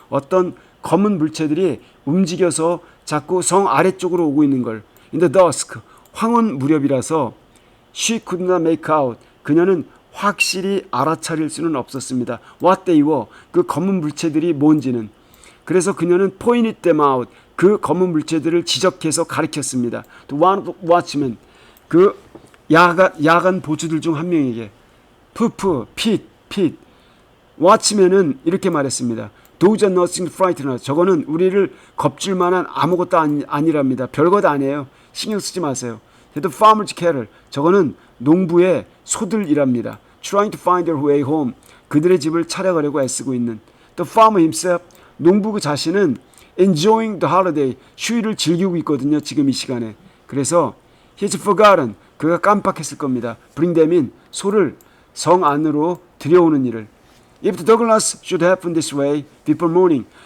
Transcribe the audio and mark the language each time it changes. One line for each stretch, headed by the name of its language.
Korean: 어떤 검은 물체들이 움직여서 자꾸 성 아래쪽으로 오고 있는 걸.
English: In the dusk,
Korean: 황혼 무렵이라서
English: she could not make out.
Korean: 그녀는 확실히 알아차릴 수는 없었습니다.
English: What they were,
Korean: 그 검은 물체들이 뭔지는. 그래서 그녀는
English: pointed them out.
Korean: 그 검은 물체들을 지적해서 가리켰습니다.
English: To one of the watchmen,
Korean: 그 야간 보초들 중 한 명에게. 푸푸, 핏. 왓치맨은 이렇게 말했습니다.
English: Those are nothing to frighten us.
Korean: 저거는 우리를 겁줄 만한 아무것도 아니랍니다. 별것 아니에요. 신경 쓰지 마세요.
English: The farmer's cattle.
Korean: 저거는 농부의 소들이랍니다.
English: Trying to find their way home.
Korean: 그들의 집을 찾아가려고 애쓰고 있는.
English: The farmer himself.
Korean: 농부 그 자신은
English: enjoying the holiday.
Korean: 휴일을 즐기고 있거든요. 지금 이 시간에. 그래서
English: he's forgotten.
Korean: 그가 깜빡했을 겁니다.
English: Bring them in.
Korean: 소를 성 안으로 들여오는 일을.
English: If the Douglas should happen this way before morning.